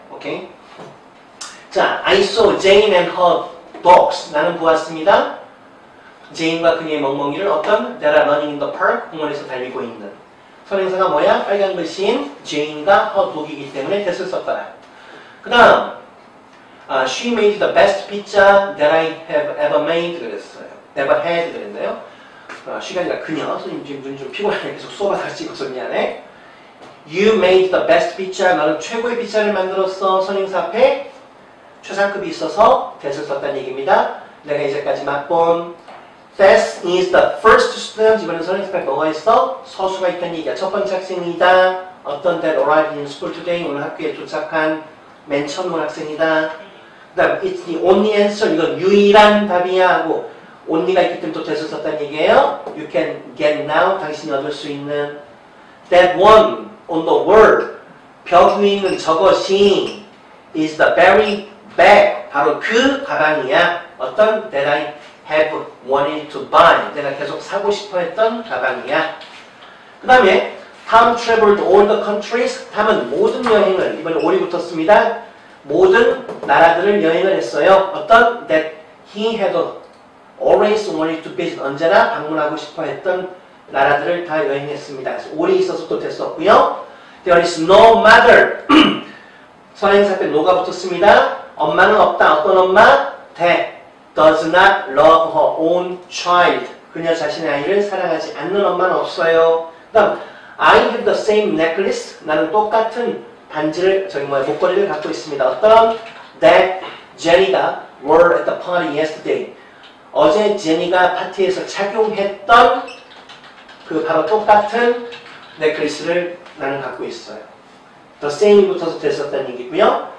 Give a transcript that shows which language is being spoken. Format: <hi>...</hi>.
<ko>오케이? 자,</ko> <en>I saw Jane and her dogs.</en> <ko>나는 보았습니다. 제인과 그녀의 멍멍이를 어떤</ko> <en>that are running in the park</en> <ko>공원에서 달리고 있는 선행사가 뭐야? 빨간 글씨인 제인과 her dog이기 때문에 that을 썼더라. 그 다음</ko> <en>she made the best pizza that I have ever made</en> <ko>그랬어요.</ko> <en>ever had</en> <ko>그랬나요? she가 아니라 그녀. 선생님 지금 눈이 좀 피곤하게 계속 수업하다가 찍어서 미안해.</ko> <en>You made the best pizza.</en> <ko>너는 최고의 피자를 만들었어. 선행사 앞에 최상급이 있어서 that을 썼다는 얘기입니다. 내가 이제까지 맛본</ko> <en>that is the first student.</en> <ko>이번엔 선행사 앞에 뭐가 있어? 서수가 있다는 얘기야. 첫 번째 학생이다. 어떤</ko> <en>that arrived in school today.</en> <ko>오늘 학교에 도착한 맨 처음 온 학생이다. 그 다음</ko> <en>it's the only answer.</en> <ko>이건 유일한 답이야 하고 only가 있기 때문에 또 that을 썼다는 얘기예요.</ko> <en>You can get now.</en> <ko>당신이 얻을 수 있는</ko> <en>that one on the wall.</en> <ko>벽 위에 있는 저것이</ko> <en>is the very bag.</en> <ko>바로 그 가방이야. 어떤</ko> <en>that I have wanted to buy.</en> <ko>내가 계속 사고 싶어 했던 가방이야. 그 다음에</ko> <en>Tom traveled all the countries.</en> <ko>탐은 모든 여행을, 이번에 all이 붙었습니다. 모든 나라들을 여행을 했어요. 어떤</ko> <en>that he had always wanted to visit.</en> <ko>언제나 방문하고 싶어 했던 나라들을 다 여행했습니다. 그래서 all이 있어서 또 됐었고요.</ko> <en>There is no mother.</en> <ko>선행사 앞에 no가 붙었습니다. 엄마는 없다. 어떤 엄마?</ko> <en>that does not love her own child.</en> <ko>그녀 자신의 아이를 사랑하지 않는 엄마는 없어요. 그 다음</ko> <en>I have the same necklace.</en> <ko>나는 똑같은 반지를, 목걸이를 갖고 있습니다. 어떤</ko> <en>that Jenny</en> <ko>가</ko> <en>wore at the party yesterday.</en> <ko>어제 제니가 파티에서 착용했던 그 바로 똑같은 넥클리스를 나는 갖고 있어요. The same이 붙어서 됐었다는 얘기고요.</ko>